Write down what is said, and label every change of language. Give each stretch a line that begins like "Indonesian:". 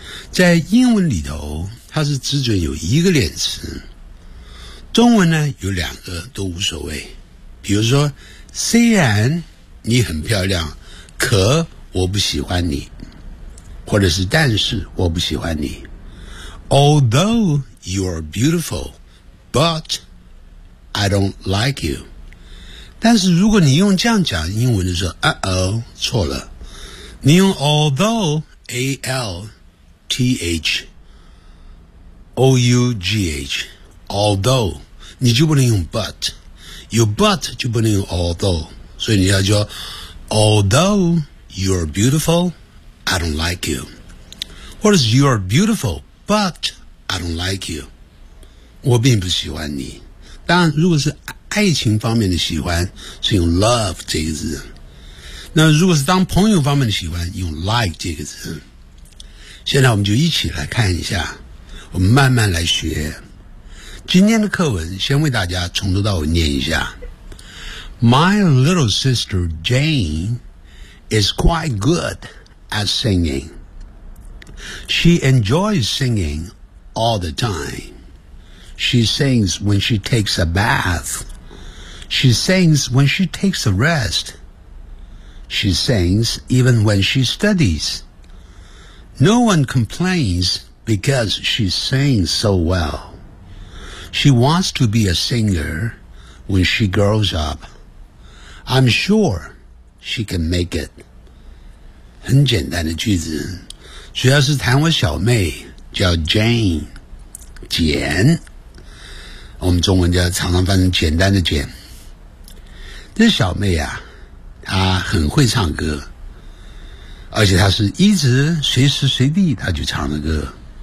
Chinese: 在英文里头它是只准有一个连词，中文呢有两个都无所谓。比如说虽然你很漂亮，可我不喜欢你，或者是但是我不喜欢你。
English: Although you are beautiful, but I don't like you.
Chinese: 但是如果你用这样讲英文的时候，错了。你用 although, A-L-T-H-O-U-G-H, although, 你就不能用 but, 有 but 就不能用 although, 所以你要说
English: although you are beautiful,I don't like you. What is you are beautiful, but I don't like you.
Chinese: 我并不喜欢你。当然如果是爱情方面的喜欢是用 love 这个字。那如果是当朋友方面的喜欢用 like 这个字。现在我们就一起来看一下，我们慢慢来学。今天的课文先为大家从头到尾念一下。
English: My little sister Jane is quite good. At singing. She enjoys singing all the time. She sings when she takes a bath. She sings when she takes a rest. She sings even when she studies. No one complains because she sings so well. She wants to be a singer when she grows up. I'm sure she can make it.
Chinese: 很简单的句子，主要是谈我小妹叫 Jane 简，我们中文叫常常翻成简单的简。这小妹啊，她很会唱歌，而且她是一直随时随地她就唱的歌。